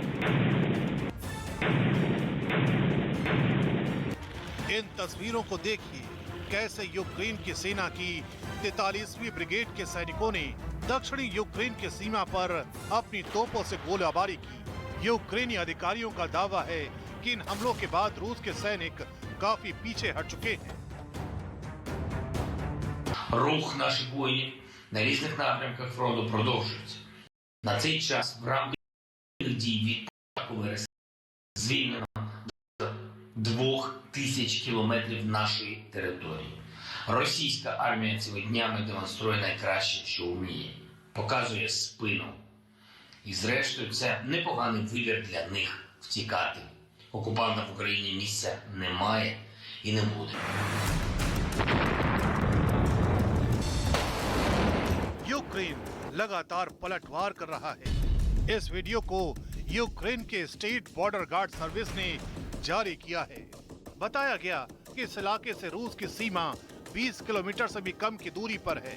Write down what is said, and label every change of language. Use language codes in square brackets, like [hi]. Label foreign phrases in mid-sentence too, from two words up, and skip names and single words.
[hi] इन तस्वीरों को देखिए कैसे यूक्रेन की सेना की 43वीं ब्रिगेड के सैनिकों ने दक्षिणी यूक्रेन की सीमा पर अपनी तोपों से गोलाबारी की। यूक्रेनी अधिकारियों का दावा है कि इन हमलों के बाद रूस के सैनिक काफी पीछे हट चुके हैं। [uk] Рух наших воїнів на різних напрямках фронту продовжується. На цей час в рамках дій від початку вересня звільнено до 2000 кілометрів нашої території. Російська армія цими днями демонструє найкраще, що вміє. Показує спину. І зрештою це непоганий вибір для них втікати. Окупанта в Україні місця немає і не буде. [hi] यूक्रेन लगातार पलटवार कर रहा है। इस वीडियो को यूक्रेन के [en] State Border Guard Service [hi] ने जारी किया है। बताया गया कि इस इलाके से रूस की सीमा 20 किलोमीटर से भी कम की दूरी पर है।